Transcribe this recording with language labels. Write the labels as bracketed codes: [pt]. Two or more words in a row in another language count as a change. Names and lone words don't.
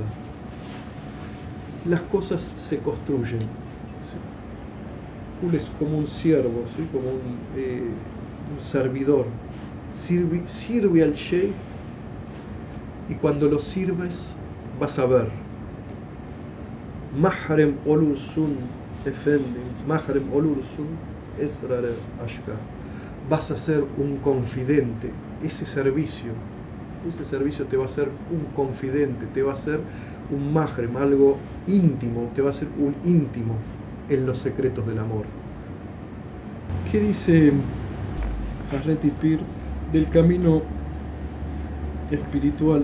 [es] Las cosas se construyen. Uno es como un siervo, ¿sí? Como un servidor. Sirve al Sheikh, y cuando lo sirves vas a ver. [tr] Mahrem olursun efendim, Mahrem olursun esrare ashka. [es] Vas a ser un confidente. Ese servicio te va a ser un confidente, te va a ser un mahrem, algo íntimo, te va a ser un íntimo en los secretos del amor. ¿Qué dice Hazreti Pir del camino espiritual?